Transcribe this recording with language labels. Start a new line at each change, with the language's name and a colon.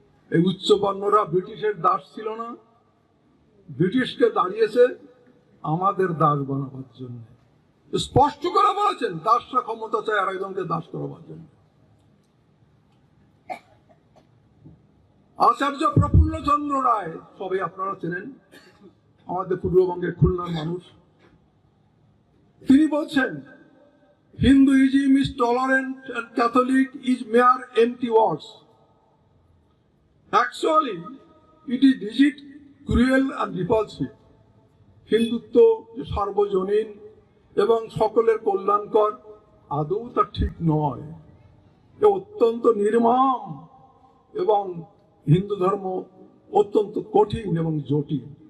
Bangla: এই উচ্চ বর্ণরা ব্রিটিশের দাস ছিল না, ব্রিটিশকে দাঁড়িয়েছে আমাদের দাস বানাবার জন্য। স্পষ্ট করে বলেছেন দাসরা ক্ষমতা চায় আর একজনকে দাস করাবার জন্য। আচার্য প্রফুল্লচন্দ্র রায়, সবাই আপনারা চেনেন, আমাদের পূর্ববঙ্গের খুলনার মানুষ। তিনি বলছেন
English: Hinduism is tolerant and Catholic is mere empty words. Actually, it is rigid, cruel and repulsive.
Bangla: Hindutva যে সার্বজনীন এবং সকলের কল্যাণকর, আদৌ তা ঠিক নয়। এ অত্যন্ত নির্মম এবং হিন্দু ধর্ম অত্যন্ত কঠিন এবং জটিল।